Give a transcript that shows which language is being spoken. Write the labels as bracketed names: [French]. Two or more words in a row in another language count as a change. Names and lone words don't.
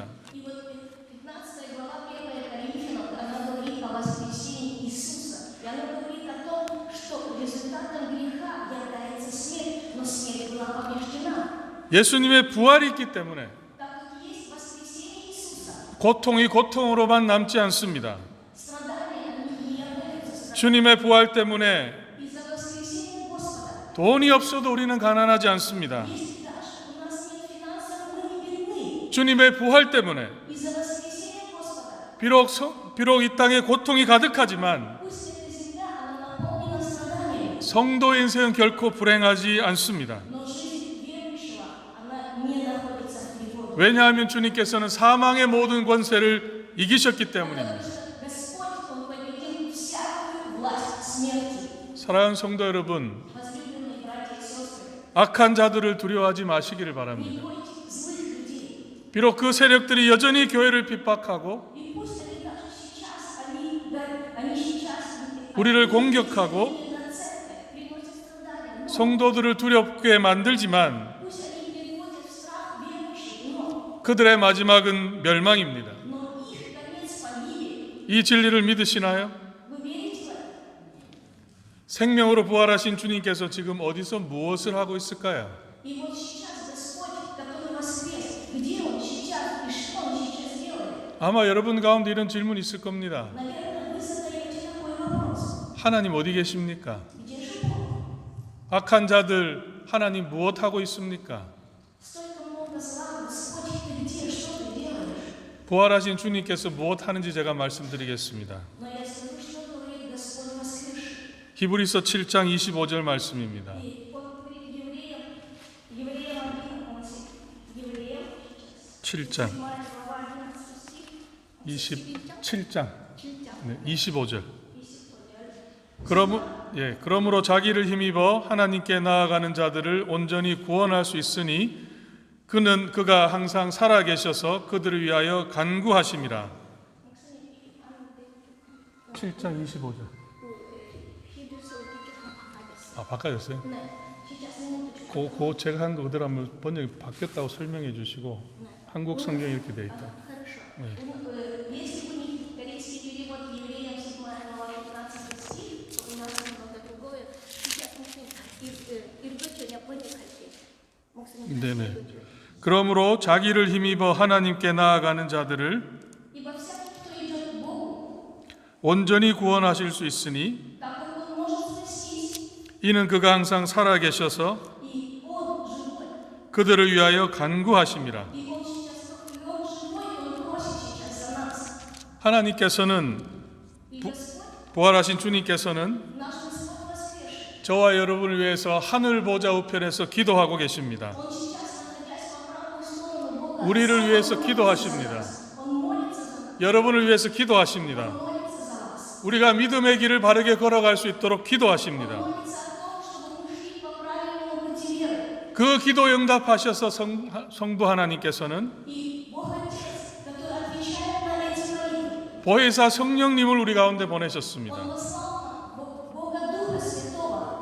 [Russian] И вот 15 глава 1 Коринфянам, она говорит о воскресении Иисуса. И она говорит о том, что результатом греха является смерть, но смерть была побеждена. [Korean] 예수님의 부활이 있기 때문에 [Russian] Так как есть воскресение Иисуса, [Korean] 고통이 고통으로만 남지 않습니다. [Russian] страдания, они не являются страданием. [Korean] 주님의 부활 때문에 [Russian] Из-за воскресения Господа, [Korean] 돈이 없어도 우리는 가난하지 않습니다. [Russian] если даже у нас нет финансов, мы не бедны. [Korean] 주님의 부활 때문에 [Russian] Из-за воскресения Господа, [Korean] 비록 이 땅에 고통이 가득하지만 [Russian] пусть эта земля, она наполнена страданиями, [Korean] 성도의 인생은 결코 불행하지 않습니다. [Russian] но жизнь верующего, она не находится в тревоге. [Korean] 왜냐하면 주님께서는 사망의 모든 권세를 이기셨기 때문입니다. [Russian] Потому что Господь, Он победил всякую власть смерти. [Korean] 사랑하는 성도 여러분, [Russian] Возлюбленные братья и сестры, [Korean] 악한 자들을 두려워하지 마시기를 [Russian] не [Korean] 바랍니다. [Russian] бойтесь злых людей. [Korean] 비록 그 세력들이 여전히 교회를 핍박하고 [Russian] И пусть они даже сейчас, они сейчас [Korean] 우리를 공격하고 [Russian] на церковь приносят страдания, но [Korean] 성도들을 두렵게 만들지만 [Russian] пусть они переводят в страх верующих, но [Korean] 그들의 마지막은 멸망입니다. [Russian] их конец погибель. [Korean] 이 진리를 믿으시나요? [Russian] Вы верите в это? [Korean] 생명으로 부활하신 주님께서 지금 어디서 무엇을 하고 있을까요? [Russian] И вот сейчас Господь, который воскрес, где Он сейчас и что Он сейчас делает? [Korean] 아마 여러분 가운데 이런 질문이 있을 겁니다. [Russian] Наверное, вы задаете такой вопрос. [Korean] 하나님 어디 계십니까? [Russian] Где же Бог? [Korean] 악한 자들 하나님 무엇 하고 있습니까? [Russian] Столько много зла, Господь, ты где? Что ты делаешь? [Korean] 부활하신 주님께서 무엇 하는지 제가 말씀드리겠습니다. [Russian] Но я скажу, что говорит Господь воскресший. [Korean] 히브리서 7장 25절 말씀입니다. [Russian] И Он говорит евреям 11, евреям, [Korean] 7장 [Russian] 7 глава 11 стих, [Korean] 27장 7장, 25절. 25절. 그러므로 자기를 힘입어 하나님께 나아가는 자들을 온전히 구원할 수 있으니 그가 항상 살아 계셔서 그들을 위하여 간구하심이라. 7장 25절. 아, 바꿔졌어요? 네, [Russian] сейчас минуточку. [Korean] 그 제가 한 거 그대로 한번 번역이 바뀌었다고 설명해 주시고 한국 성경이 이렇게 돼 있다. [Russian] Хорошо. Если у них корейский перевод евреям 7 глава 15 стих, то у нас немного другое. Сейчас 읽어줘, я 번역할게. [Korean] 목사님. 네네. 그러므로 자기를 힘입어 하나님께 나아가는 자들을 [Russian] Ибо всякий, кто идет к Богу, [Korean] 온전히 구원하실 수 있으니 [Russian] так как Он может спастись, [Korean] 이는 그가 항상 살아 계셔서 [Russian] и Он живой, [Korean] 그들을 위하여 간구하심이라. [Russian] и Он сейчас и Он живой, и Он просит сейчас за нас. [Korean] 하나님께서는 [Russian] И Господь, [Korean] 부활하신 주님께서는 [Russian] наш Господь воскресший, [Korean] 저와 여러분을 위해서 하늘 보좌 우편에서 기도하고 계십니다. [Russian] Он сейчас, находясь по правую сторону Бога, [Korean] 우리를 위해서 기도하십니다. [Russian] Он молится за нас, [Korean] 여러분을 위해서 기도하십니다. [Russian] молится за вас. [Korean] 우리가 믿음의 길을 바르게 걸어갈 수 있도록 기도하십니다. [Russian] Молится о том, чтобы мы шли по правильному пути веры. [Korean] 그 기도 응답하셔서 성부 하나님께서는 [Russian] И Бог Отец, который отвечает на эти молитвы, [Korean] 보혜사 성령님을 우리 가운데 보내셨습니다. [Russian] Он послал нам Бога Духа Святого.